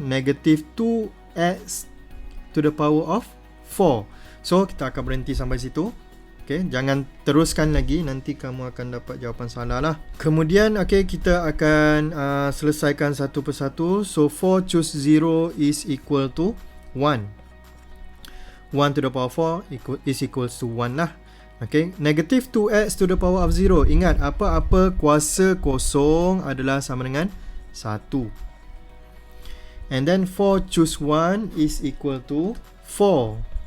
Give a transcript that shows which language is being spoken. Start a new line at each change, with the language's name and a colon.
English: Negative 2x to the power of 4.
Malay: So kita akan berhenti sampai situ. Okay, jangan teruskan lagi, nanti kamu akan dapat jawapan salah lah. Kemudian okay, kita akan selesaikan satu persatu.
English: So 4 choose 0 is equal to 1. 1 to the power 4 is equals to 1
Malay: lah.
English: Okay, negative 2x to the power of 0.
Malay: Ingat, apa-apa kuasa kosong adalah sama dengan 1.
English: And then 4 choose 1 is equal to 4.